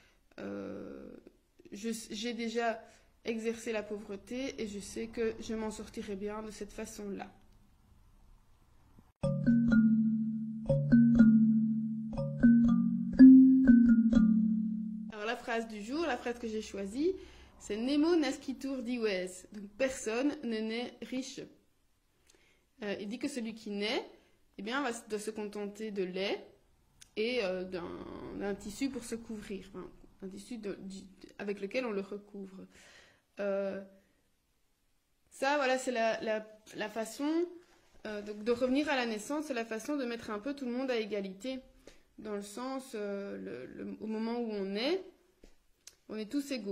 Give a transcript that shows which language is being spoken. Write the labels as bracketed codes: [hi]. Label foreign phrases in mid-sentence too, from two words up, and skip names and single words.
[fr] J'ai déjà exercé la pauvreté et je sais que je m'en sortirai bien de cette façon-là. Alors la phrase du jour, la phrase que j'ai choisie, c'est [la] Nemo nascitur dives. [fr] Donc personne ne naît riche. Il dit que celui qui naît, eh bien, doit se contenter de lait et d'un tissu pour se couvrir, hein, un tissu avec lequel on le recouvre. Ça, voilà, c'est la façon de revenir à la naissance, c'est la façon de mettre un peu tout le monde à égalité, dans le sens, au moment où on est tous égaux.